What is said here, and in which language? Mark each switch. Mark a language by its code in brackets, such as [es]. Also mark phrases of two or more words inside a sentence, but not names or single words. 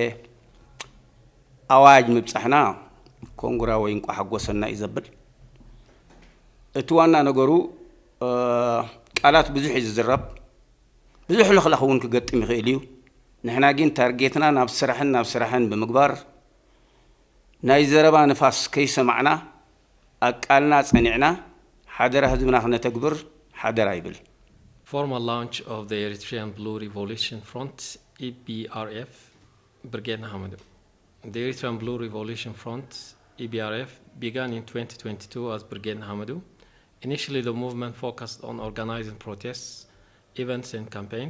[ti] ኣዋጅ ምብፃሕና ኮንግራ ወይ እንቋ ሓጎሰና ይዘብል እቲ ዋና ነገሩ ቃላት ብዙሕ ዝዝረብ ብዙሕ ልኽለኽ እውን ክገጥም ይኽእል እዩ ንሕና ግን ታርጌትና ናብ ስራሕን ብምግባር ናይ ዘረባ ንፋስ ከይሰማዕና ኣቃልና ፀኒዕና ሓደራ ህዝብና ክነተግብር ሓደራ ይብል [en] Formal launch of the Eritrean Blue Revolution Front, EBRF, Brigade Nahamadou. The Eritrean Blue Revolution Front, EBRF, began in 2022 as Brigade Nahamadou. Initially, the movement focused on organizing protests, events, and campaigns.